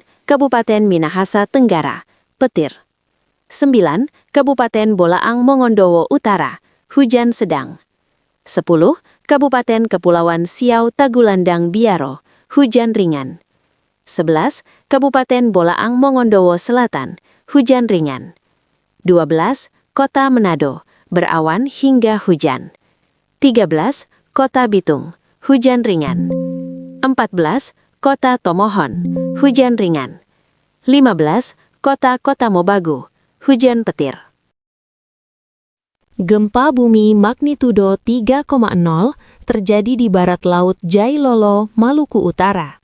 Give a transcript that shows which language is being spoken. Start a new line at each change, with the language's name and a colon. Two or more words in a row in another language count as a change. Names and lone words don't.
Indonesian: Kabupaten Minahasa Tenggara, petir. 9. Kabupaten Bolaang Mongondowo Utara, hujan sedang. 10. Kabupaten Kepulauan Siau Tagulandang Biaro, hujan ringan. 11. Kabupaten Bolaang Mongondowo Selatan, hujan ringan. 12. Kota Manado, berawan hingga hujan. 13. Kota Bitung, hujan ringan. 14. Kota Tomohon, hujan ringan. 15. Kota Mobagu, hujan petir. Gempa bumi magnitudo 3,0 terjadi di barat laut Jailolo, Maluku Utara.